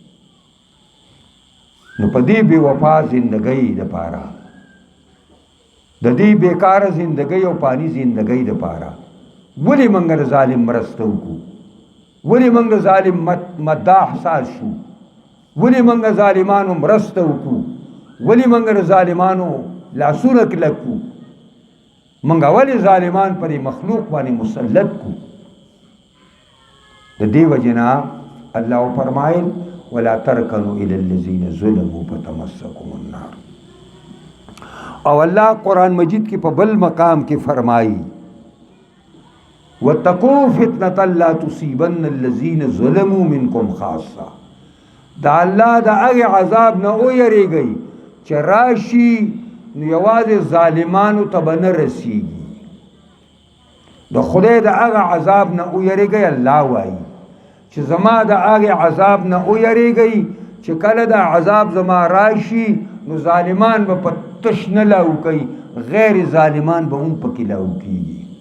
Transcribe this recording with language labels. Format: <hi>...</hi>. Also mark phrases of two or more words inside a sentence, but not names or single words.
<ps>نو په دې بې وفا زندګۍ دپاره د دې بېکاره زندګۍ او پانی زندګۍ دپاره ولې موږ د ظالم مرسته وکړو ولې موږ د ظالم مداح ساز شو ولې موږ د ظالمانو مرسته وکړو ولې موږ د ظالمانو لاسونه کلک کړو موږ ولې ظالمان پر مخلوق باندې مسلط کړو د دې وجې نه الله فرمایل</ps> <ar>ولا ترکنوا الى الذين ظلموا فتمسكم النار</ar> <ps>او الله قرآن مجید کې په بل مقام کې فرمایي</ps> <ar>واتقوا فتنة لا تصيبن الذين ظلموا منكم خاصة</ar> <ps>دا الله د هغې عذاب نه ویریږئ چې راشي نو یوازې ظالمانو ته به نه رسیږي د خدای د هغه عذاب نه ویریږئ الله وایي چې زما د هغې عذاب نه ویریږئ چې کله د عذاب زما راشي نو ظالمان به په تش نه لاو کوي غیر ظالمان به هم پکې لاو کېږي</ps>